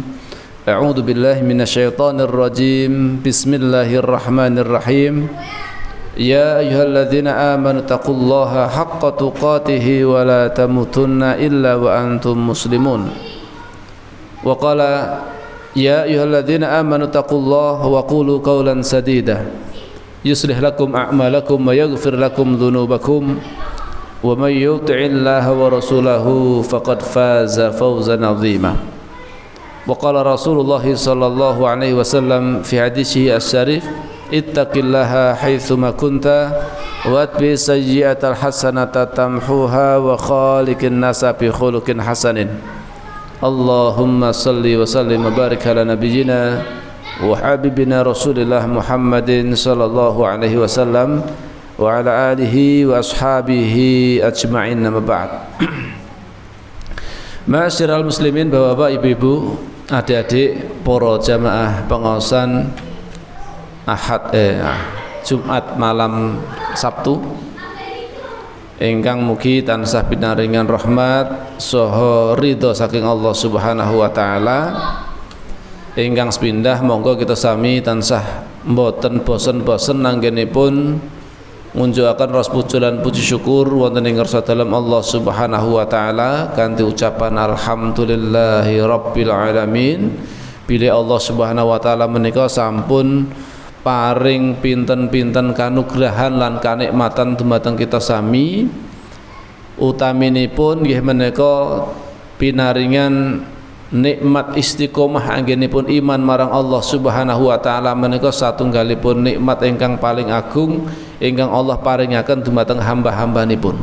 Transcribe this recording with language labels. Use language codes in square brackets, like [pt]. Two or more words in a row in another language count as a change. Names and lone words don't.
[ar] أعوذ بالله من الشيطان الرجيم بسم الله الرحمن الرحيم يا أيها الذين آمنوا اتقوا الله حق تقاته ولا تموتن إلا وأنتم مسلمون وقال يا أيها الذين آمنوا اتقوا الله وقولوا قولا سديدا يصلح لكم أعمالكم ويغفر لكم ذنوبكم ومن يطع الله ورسوله فقد فاز فوزا عظيما. وقال رسول الله صلى الله عليه وسلم في حديثه الشريف اتق الله حيث ما كنت وأتبع السيئة الحسنة تمحها وخالق الناس بخلق حسن. اللهم صل وسلم وبارك على نبينا وحبيبنا رسول الله محمد صلى الله عليه وسلم وعلى آله وأصحابه أجمعين أما بعد. معاشر المسلمين, [id] bapak-bapak, ibu-ibu, adik-adik, [jv] para jamaah pengaosan Jumat malam Sabtu ingkang mugi tansah pinaringan rahmat saha ridha saking Allah [ar] سبحانه وتعالى. [jv] Ingkang sepindah monggo kita sami tansah mboten bosen-bosen anggenipun ngunjukaken ras puji lan puji syukur wonten ing ngarsa dalem Allah [ar] سبحانه وتعالى [jv] kanthi ucapan [ar] الحمد لله رب العالمين. [jv] Bila Allah [ar] سبحانه وتعالى [jv] menika sampun paring pinten-pinten kanugrahan lan kanikmatan dumateng kita sami, utaminipun nggih menika pinaringan nikmat istiqomah anggenipun iman marang Allah [ar] سبحانه وتعالى [jv] menika satunggalipun nikmat ingkang paling agung ingkang Allah paringaken dumateng hamba-hambanipun.